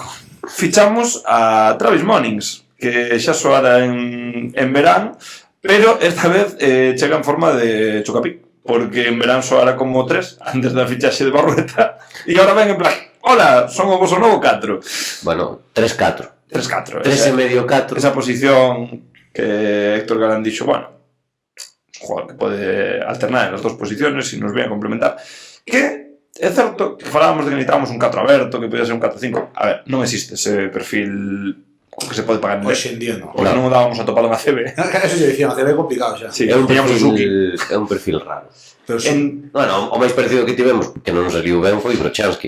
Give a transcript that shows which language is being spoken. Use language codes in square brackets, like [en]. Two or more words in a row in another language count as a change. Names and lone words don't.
[gl] Fichamos a Travis Monings, que xa soara en verán, pero esta vez chega en forma de Chocapic, porque en verán soara como 3 antes da fichaxe de Barrueta, e agora ven en plan, hola, son o vosso novo 4. Bueno, 3-4. 3-4. 3,5-4. Esa posición que Héctor Galán dixo, bueno, [es] es un jugador que pode alternar en las dos posiciones y nos viene a complementar. [gl] Que é certo que falábamos de que necesitábamos un 4 aberto, que podía ser un 4-5. A ver, non existe ese perfil que se pode pagar en Hoxe en día, non. porque non o dábamos atopado na CB. Eso lle dicía, se ve complicado xa. Sí, É un teníamos o Suki. perfil raro. Pero En, Bueno, o máis parecido que tivemos, que non nos saliu ben, foi Brochansky.